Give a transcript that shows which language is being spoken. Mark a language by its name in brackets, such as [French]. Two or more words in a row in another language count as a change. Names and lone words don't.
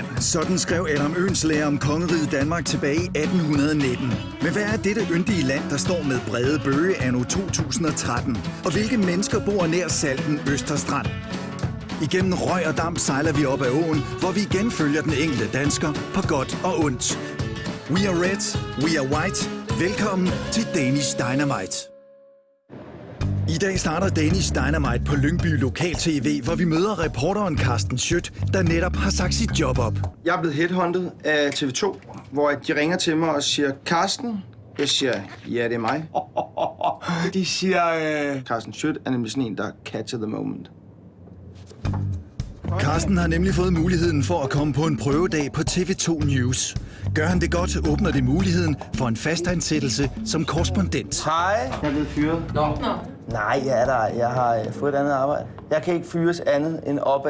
[Danish] Sådan skrev Adam Oehlenschläger om kongeriget Danmark tilbage i 1819. Men hvad er dette yndige land, der står med brede bøge anno 2013? Og hvilke mennesker bor nær Salten Østerstrand? Igennem røg og damp sejler vi op ad åen, hvor vi igen følger den enkelte dansker på godt og ondt. [English] We are red, we are white. [Danish] Velkommen til Danish Dynamite. I dag starter Danish Dynamite på Lyngby Lokal TV, hvor vi møder reporteren Carsten Schødt, der netop har sagt sit job op. Jeg er blevet headhunted af TV2, hvor de ringer til mig og siger, Carsten? Jeg siger, ja, det er mig. De siger, Carsten Schødt er nemlig sådan en, der [English] catcher the moment. [Danish] Carsten har nemlig fået muligheden for at komme på en prøvedag på TV2 News. Gør han det godt, åbner det muligheden for en fastansættelse som korrespondent. Hej. Jeg er blevet fyret. Nå. Nej, jeg er der. Jeg har fået et andet arbejde. Jeg kan ikke fyres andet end opad.